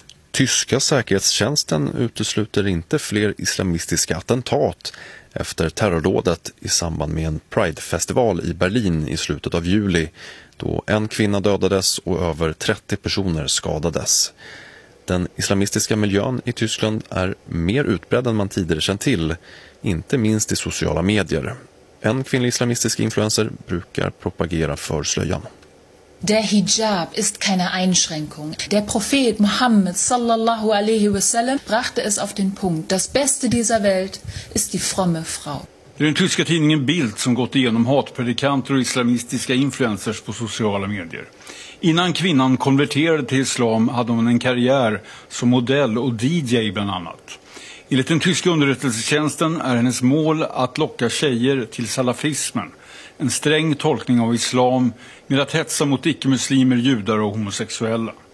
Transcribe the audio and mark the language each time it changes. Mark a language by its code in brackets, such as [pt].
[sv] Tyska säkerhetstjänsten utesluter inte fler islamistiska attentat efter terrorrådet i samband med en Pride-festival i Berlin i slutet av juli, då en kvinna dödades och över 30 personer skadades. Den islamistiska miljön i Tyskland är mer utbredd än man tidigare känt till, inte minst i sociala medier. En kvinnlig islamistisk influencer brukar propagera för slöjan. [de] Der Hijab ist keine Einschränkung. Der Prophet Muhammad [ar] sallallahu alaihi wasallam [de] brachte es auf den Punkt. Das Beste dieser Welt ist die fromme Frau. [sv] Det är den tyska tidningen Bild som gått igenom hatpredikanter och islamistiska influencers på sociala medier. Innan kvinnan konverterade till islam hade hon en karriär som modell och DJ bland annat. Enligt den tyska underrättelsetjänsten är hennes mål att locka tjejer till salafismen, en sträng tolkning av islam med att hetsa mot icke-muslimer, judar och homosexuella.